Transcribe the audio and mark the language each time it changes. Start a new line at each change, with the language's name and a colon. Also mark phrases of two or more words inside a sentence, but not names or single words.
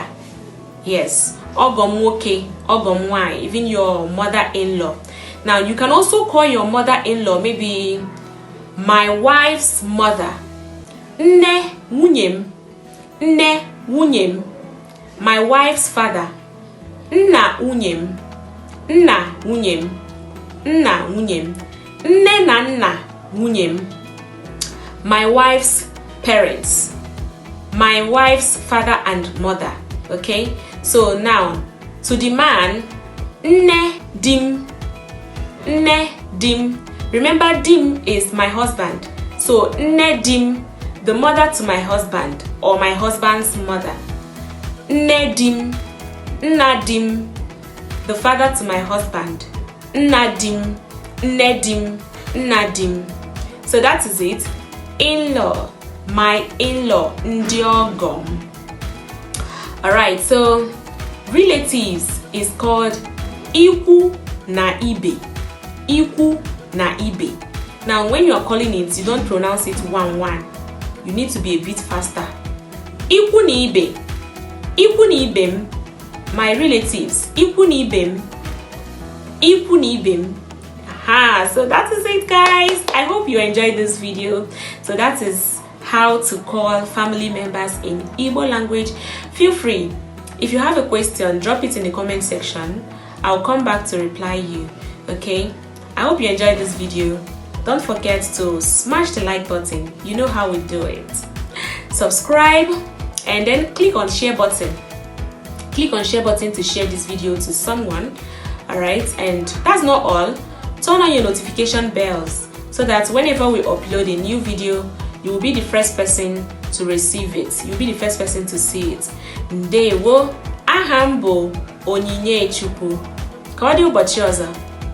Igbo: Yes, ogom woke, ogom wai.
English: Even your mother-in-law. Now you can also call your mother-in-law maybe my wife's mother.
Igbo: Nne wunyem.
English: My wife's father.
Igbo: Nna wunyem. Nne na nna wunyem.
English: My wife's parents. My wife's father and mother. Okay, so now to the man,
Igbo: nne dim.
English: Remember, dim is my husband. So
Igbo: nne dim,
English: the mother to my husband or my husband's mother.
Igbo: Nne dim, nna dim,
English: the father to my husband.
Igbo: Nna dim, nnedim, nnadim.
English: So that is it. In-law, my in-law,
Igbo: ndị ọgọ m.
English: Alright, so relatives is called
Igbo: ikwu na ibe. Ikwu na ibe.
English: Now when you are calling it, you don't pronounce it one. You need to be a bit faster.
Igbo: Ikwu na ibe. Ikwu na ibe m,
English: my relatives.
Igbo: Ikwu na ibe m. Ikwu na ibe m.
English: So that is it, guys. I hope you enjoyed this video. So that is how to call family members in Igbo language. Feel free, if you have a question, drop it in the comment section. I'll come back to reply you. Okay, I hope you enjoyed this video. Don't forget to smash the like button. You know how we do it. Subscribe and then click on share button. Click on share button to share this video to someone. All right, and that's not all. Turn on your notification bells so that whenever we upload a new video, you will be the first person to receive it. You'll be the first person to see it.
Igbo: Ndewo, aha m bụ Onyinye Chukwu. Ka ọ dị ụbọchị ọzọ.